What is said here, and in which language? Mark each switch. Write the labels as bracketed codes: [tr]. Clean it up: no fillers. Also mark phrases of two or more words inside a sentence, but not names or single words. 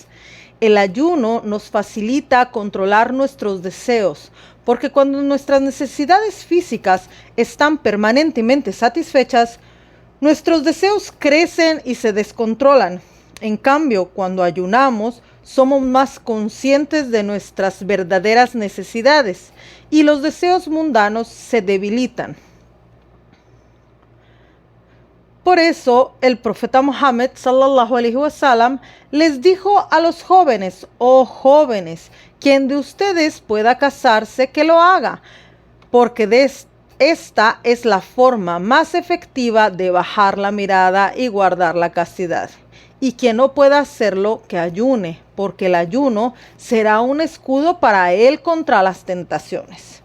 [es] El ayuno nos facilita controlar nuestros deseos, porque cuando nuestras necesidades físicas están permanentemente satisfechas, Nuestros deseos crecen y se descontrolan. En cambio, cuando ayunamos, somos más conscientes de nuestras verdaderas necesidades y los deseos mundanos se debilitan. Por eso, el profeta Muhammad [ar] صلى الله عليه وسلم [es] les dijo a los jóvenes: oh jóvenes, quien de ustedes pueda casarse, que lo haga, porque esta es la forma más efectiva de bajar la mirada y guardar la castidad. Y quien no pueda hacerlo, que ayune, porque el ayuno será un escudo para él contra las tentaciones.